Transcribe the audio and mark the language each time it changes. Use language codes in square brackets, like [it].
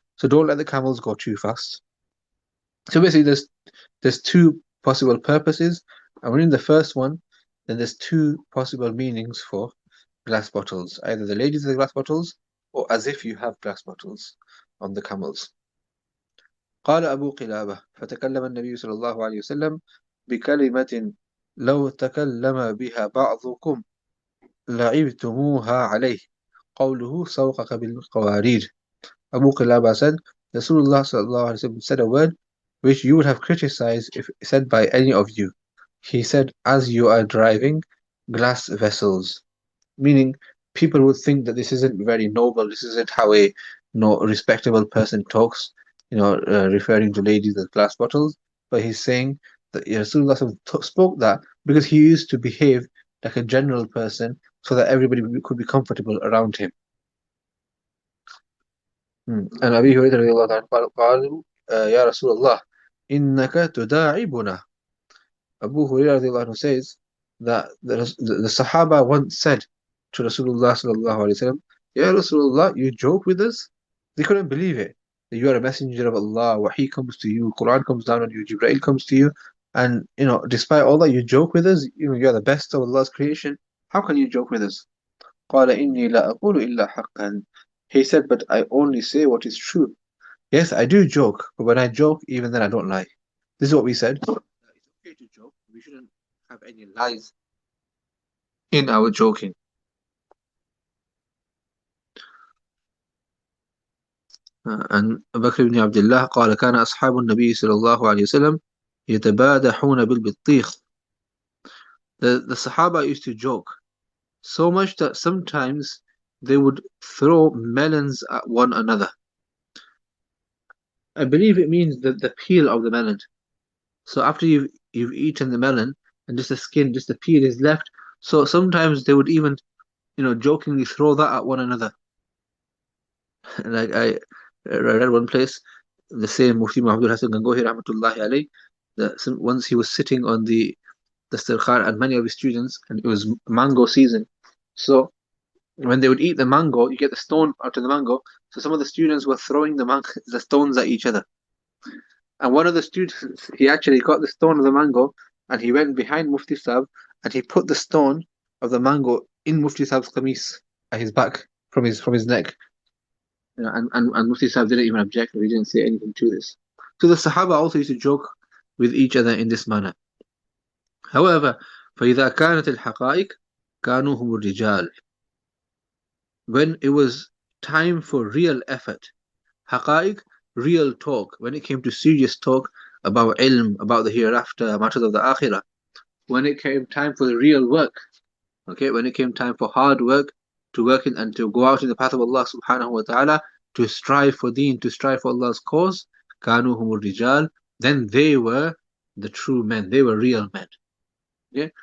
[en] So don't let the camels go too fast. So basically, there's two possible purposes, and within the first one, then there's two possible meanings for glass bottles. Either the ladies are the glass bottles, or as if you have glass bottles on the camels. [ar] قال أبو قلابة فتكلم النبي صلى الله عليه وسلم بكلمة لو تكلم بها بعضكم لعبتموها عليه قوله سوقك بالقوارير. [en] Abu Qilaba said, Rasulullah sallallahu alaihi wasallam said a word which you would have criticized if said by any of you. He said, as you are driving glass vessels, meaning people would think that this isn't very noble, this isn't how a respectable person talks, referring to ladies as glass bottles. But he's saying that Rasulullah spoke that because he used to behave like a general person so that everybody could be comfortable around him. [ar] عن أبي هريرة رضي الله عنه قالوا يا رسول الله إنك تداعبنا. [en] Abu Hurairah radiallahu anhu says that the Sahaba once said to Rasulullah sallallahu alaihi wasallam, Ya Rasulullah, you joke with us? They couldn't believe it. That you are a messenger of Allah, Wahi comes to you, Quran comes down on you, Jibreel comes to you, and despite all that, you joke with us. You are the best of Allah's creation. How can you joke with us? [ar] قال إني لا أقول إلا حقا. [en] He said, but I only say what is true. Yes, I do joke, but when I joke, even then I don't lie. This is what we said. It's okay to joke. We shouldn't have any lies in our joking. [ar] عن بكر بن عبد الله قال كان أصحاب النبي صلى الله عليه وسلم يتبادحون بالبطيخ. [en] The Sahaba used to joke so much that sometimes they would throw melons at one another. I believe it means the peel of the melon. So after you've eaten the melon and just the skin, just the peel is left. So sometimes they would even, jokingly throw that at one another. Like I read one place, the same Mufti Muhammad Hassan Gangohi rahmatullahi alayhi, that once he was sitting on the dastarkhan and many of his students, and it was mango season. So when they would eat the mango, you get the stone out of the mango. So some of the students were throwing the stones at each other. And one of the students, he actually got the stone of the mango and he went behind Mufti Sahib and he put the stone of the mango in Mufti Sahib's qamis at his back from his neck. And Mufti Sahib didn't even object or he didn't say anything to this. So the Sahaba also used to joke with each other in this manner. However, [ar] فإذا كانت الحقائق كانوا هم الرجال. [en] When it was time for real effort, حقائق, real talk, when it came to serious talk about ilm, about the hereafter, matters of the akhirah, when it came time for the real work, okay, when it came time for hard work, to work in and to go out in the path of Allah subhanahu wa ta'ala, to strive for deen, to strive for Allah's cause, [ar] كانوا هم الرجال, [en] then they were the true men, they were real men. Yeah.